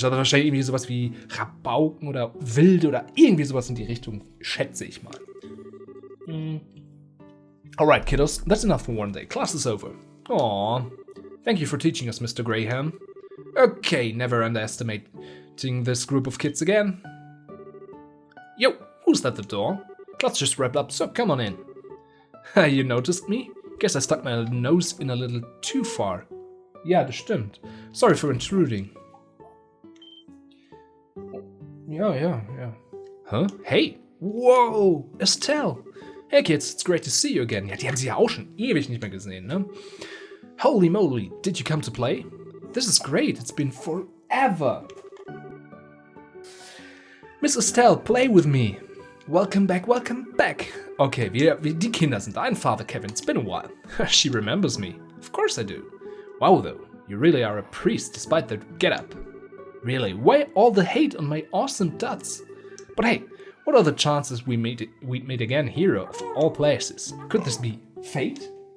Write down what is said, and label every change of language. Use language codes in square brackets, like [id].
[de] Das ist wahrscheinlich irgendwie sowas wie Rabauken oder Wilde oder irgendwie sowas in die Richtung, schätze ich mal. [en] Alright, kiddos, that's enough for one day. Class is over. Aww. Thank you for teaching us, Mr. Graham. Okay, never underestimating this group of kids again. Yo, who's at the door? Class just wrapped up, so come on in. You noticed me? Guess I stuck my nose in a little too far. [de] Ja, das stimmt. [en] Sorry for intruding. Ja. Huh? Hey! Whoa! Estelle! Hey kids, it's great to see you again. [de] Ja, die haben sie ja auch schon ewig nicht mehr gesehen, ne? [en] Holy moly, did you come to play? This is great, it's been forever. Miss Estelle, play with me. Welcome back, welcome back. [de] Okay, die Kinder sind ein, Father Kevin. [en] It's been a while. She remembers me. Of course I do. Wow, though. You really are a priest, despite the get-up. Really, why all the hate on my awesome duds? But hey, what are the chances we'd meet again here of all places? Could this be fate?